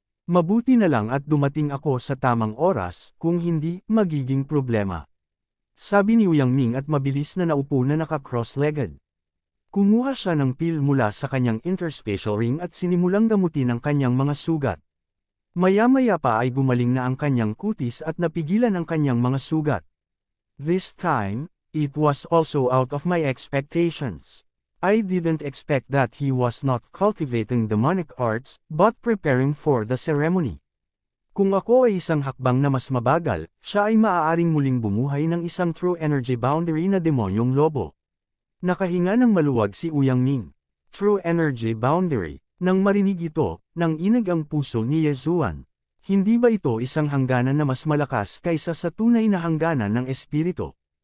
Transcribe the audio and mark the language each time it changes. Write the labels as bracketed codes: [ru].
[tl] Mabuti na lang at dumating ako sa tamang oras, kung hindi, magiging problema. Sabi ni Ouyang Ming at mabilis na naupo na naka-cross-legged. Kumuha siya ng pil mula sa kanyang interspatial ring at sinimulang gamutin ang kanyang mga sugat. Maya-maya pa ay gumaling na ang kanyang kutis at napigilan ang kanyang mga sugat. [en] This time, it was also out of my expectations. I didn't expect that he was not cultivating demonic arts, but preparing for the ceremony. [tl] Kung ako ay isang hakbang na mas mabagal, siya ay maaaring muling bumuhay ng isang true energy boundary na demonyong lobo. Nakahinga ng maluwag si Ouyang Ming. True energy boundary. Nang marinig ito, nang inag ang puso ni Yezuan. Hindi ba ito isang hangganan na mas malakas kaysa sa tunay na hangganan ng espiritu?